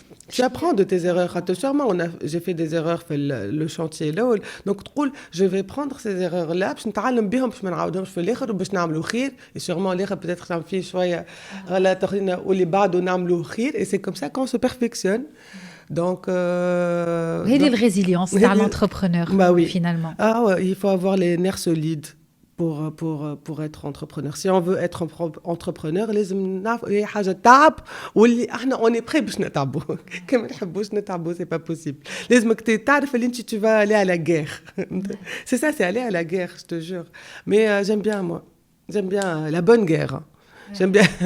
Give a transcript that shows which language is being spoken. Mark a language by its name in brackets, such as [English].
[French] Tu apprends de tes erreurs. Sûrement, j'ai fait des erreurs [Arabic] في [French] le chantier là. [Arabic] Donc تقول [French] je vais prendre ces erreurs là [Arabic] باش نتعلم بهم باش ما نعاودهمش في الاخر وباش نعملوا خير [French] et sûrement [Arabic] الاخر [French] peut-être [Arabic] نعمل فيه شويه غلط اخرين واللي بعده نعملوا خير [French] et c'est comme ça qu'on se perfectionne. Donc la résilience dans l'entrepreneur finalement. Ah ouais, il faut avoir les nerfs solides. pour être entrepreneur. Si on veut être entrepreneur, [Arabic] لازم نعرف هي حاجة تعب واللي احنا [French] on est prêt [Arabic] باش نتعبوا. كما نحبوش نتعبوا, [French] c'est pas possible. [Arabic] لازمك تعرف اللي انت [French] tu vas aller à la guerre. C'est ça, c'est aller à la guerre, je te jure. Mais j'aime bien moi. J'aime bien la bonne guerre. J'aime bien.